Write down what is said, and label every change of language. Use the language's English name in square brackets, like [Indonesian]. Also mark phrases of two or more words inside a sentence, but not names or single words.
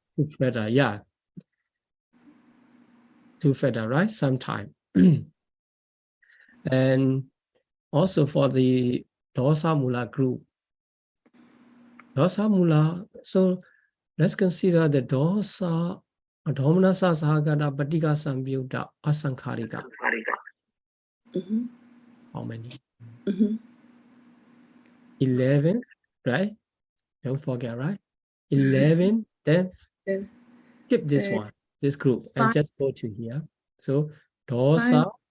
[English] it's better. Yeah. Two feather, right? Sometime. And also for the [Pali] dosa mula [English] group. [Pali] Dosa mula, [English] so let's consider the [Pali] dosa, domanasa sahagata, patika sambyuddha, asankharika. Mhm. [English] How many? Mhm. 11, right? Don't forget, right? 11, then Then skip this one, this group, and 5. just go to here. So dosa,